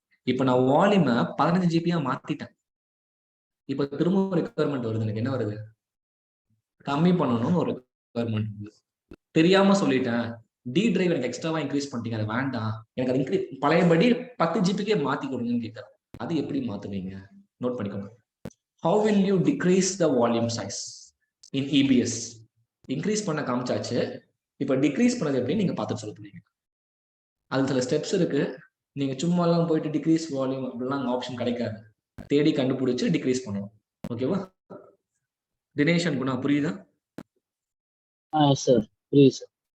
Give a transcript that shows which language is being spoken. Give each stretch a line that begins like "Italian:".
Tamil: இப்போ நான் வால்யூமை 15 GB மாத்திட்டேன். இப்போ திரும்ப ஒரு ரெக்யர்மெண்ட் வருது. எனக்கு என்ன வருது? கம்மி பண்ணணும்னு ஒரு ரெக்யர்மெண்ட். தெரியாம சொல்லிட்டேன், டி டிரைவ் எனக்கு எக்ஸ்ட்ராவா இன்க்ரீஸ் பண்ணிட்டீங்க, அது வேண்டாம், எனக்கு அது இன்க்ரீஸ் பழையபடி 10 GB மாத்தி கொடுங்கன்னு கேட்கறேன். அது எப்படி மாத்துவீங்க? நோட் பண்ணிக்கோங்க.
English: How will you decrease the volume size in EBS?
Tamil: Increase பண்ண காமிச்சாச்சு. இப்போ டிக்ரீஸ் பண்ணது எப்படி நீங்க பார்த்து சொல்ல போறீங்க. அது சில ஸ்டெப்ஸ் இருக்கு. நீங்க சும்மா எல்லாம் போயிட்டு டிக்ரீஸ் வால்யூம் அப்படிலாம் ஆப்ஷன் கிடைக்காது. தேடி கண்டுபிடிச்சு டிக்ரீஸ் பண்ணணும். ஓகேவா? தினேஷ் அண்ட் குணா புரியுதா? சார் புரியுது சார்.